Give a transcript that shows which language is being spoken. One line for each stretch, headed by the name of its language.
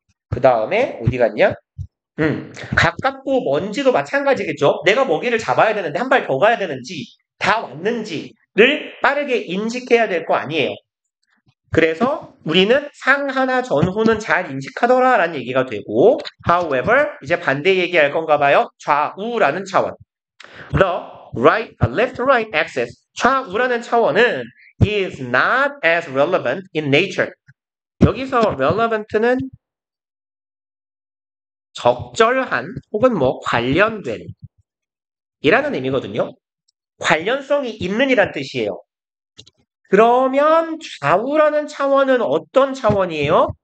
Korean: 그 다음에 어디 갔냐? 가깝고 먼지도 마찬가지겠죠. 내가 먹이를 잡아야 되는데 한 발 더 가야 되는지 다 왔는지를 빠르게 인식해야 될 거 아니에요. 그래서 우리는 상하나 전후는 잘 인식하더라라는 얘기가 되고 however 이제 반대 얘기할 건가 봐요. 좌우라는 차원.
English: The left-right axis
Korean: 좌우라는 차원은
English: is not as relevant in nature.
Korean: 여기서 relevant는 적절한 혹은 뭐 관련된 이라는 의미거든요. 관련성이 있는 이란 뜻이에요. 그러면 좌우라는 차원은 어떤 차원이에요?